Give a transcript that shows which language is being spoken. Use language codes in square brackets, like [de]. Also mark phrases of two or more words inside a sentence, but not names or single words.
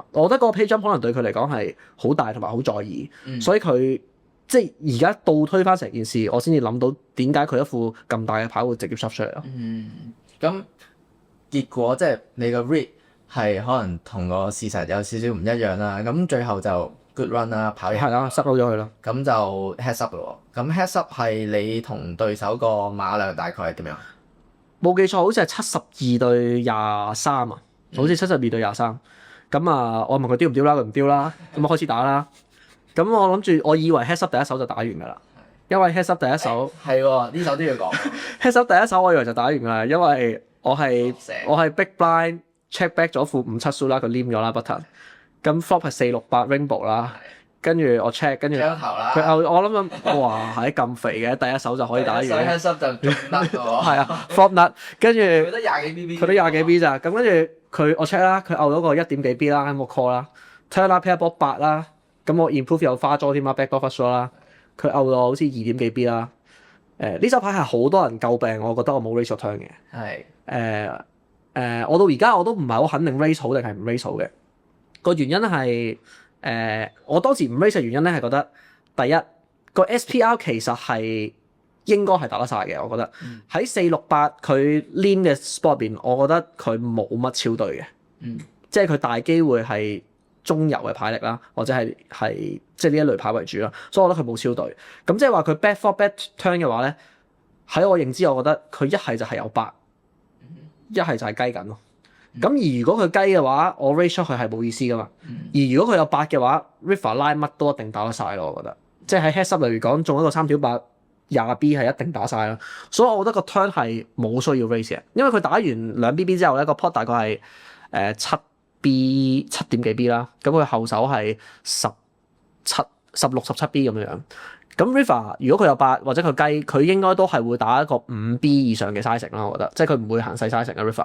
[yue] 我覺得嗰個 [en] pay jump [yue] 可能對佢嚟講係好大同埋好在意，所以佢即係而家倒推翻成件事，我先至諗到點解佢一副咁大嘅牌會直接 shove 出嚟咯。咁結果即係你個 read 係可能同個事實有少少唔一樣啦。咁最後就 [en] good run [yue] 啦，跑贏係啦，塞到咗佢咯。咁就 [en] heads up [yue] 咯。咁 [en] heads up [yue] 係你同對手個馬量大概係點樣？冇記錯，好似係72對23啊，好似72對23。咁啊，我問佢丟唔丟啦，佢唔丟啦。咁啊開始打啦。咁我諗住，我以為 [en] heads up [yue] 第一手就打完㗎啦。因為 [en] heads up [yue] 第一手係喎，呢手都要講。 [en] heads up [yue] 第一手我以為就打完㗎啦，因為我係 [en] big blind check back [yue] 咗副5-7 suit啦，佢黏咗啦 button。咁 flop 係4-6-8 rainbow 啦，跟住我 check， 跟住佢我諗哇係咁肥嘅，第一手就可以打完。 [en] heads up [yue] 就中得喎。係啊 [en] flop nut， [yue] 跟住佢得廿幾 BB。佢得廿幾 B 咋，咁跟住佢我 check 啦，佢拗咗個1點幾 B 啦，咁我 call 啦 turn 啦 pair 波8啦，咁我 improve 又花咗添啦 [en] back door first shot [yue] 啦，佢拗到好似2點幾 B 啦。呢手牌係好多人詬病，我覺得我冇 raise 個 turn 嘅。係我到而家我都唔係好肯定 raise 好定係唔 raise 好嘅。個原因係我當時唔 raise 嘅原因咧係覺得第一個 SPR 其實係應該係打得晒嘅，我覺得喺4-6-8佢 lean 嘅 spot 入邊，我覺得佢冇乜超對嘅，即係佢大機會係中游嘅牌力啦，或者係即係呢一類牌為主啦，所以我覺得佢冇超對。咁即係話佢 [en] bet for bet turn [yue] 嘅話咧，喺我認知，我覺得佢一係就係有8，一係就係雞緊咯。咁而如果佢雞嘅話，我 raise 出去係冇意思噶嘛。而如果佢有8嘅話 ，river 拉乜都一定打得晒咯。我覺得，即係喺 [en] heads up [yue] 嚟講，中一個3條8 20B 係一定打晒啦。所以我覺得個 turn 係冇需要 raise 嘅，因為佢打完2 BB 之後咧，個 pot 大概係7 點幾 B 啦。咁佢後手係16-17B 咁樣樣。咁 river 如果佢有8或者佢雞，佢應該都係會打一個5B 以上嘅 sizing 啦，我覺得，即係佢唔會行細 sizing 嘅 river。